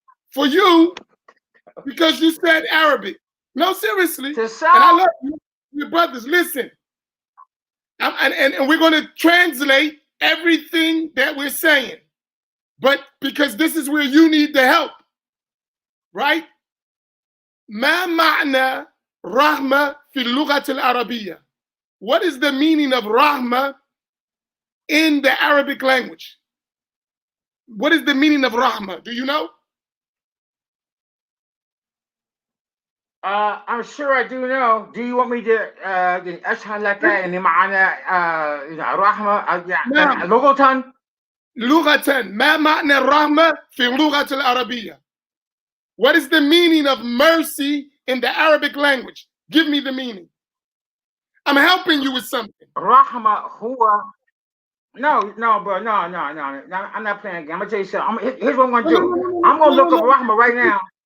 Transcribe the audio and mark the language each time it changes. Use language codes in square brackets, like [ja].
[en] For you, because you said Arabic. No, seriously. And I love you, your brothers. Listen, and we're going to translate everything that we're saying, but because this is where you need the help, right? [ar] ما معنى رحمة في اللغة العربية? [en] What is the meaning of rahmah in the Arabic language? What is the meaning of rahmah? Do you know? I'm sure I do know. Do you want me to [ar] أشرح لك إن معنى رحمة لغة؟ لغة. ما معنى الرحمة في اللغة العربية? [en] What is the meaning of mercy in the Arabic language? Give me the meaning. I'm helping you with something. Rahma huwa. No, bro. No. I'm not playing a game. I'm gonna tell you something. Here's what I'm gonna do. I'm gonna look up Rahma right now.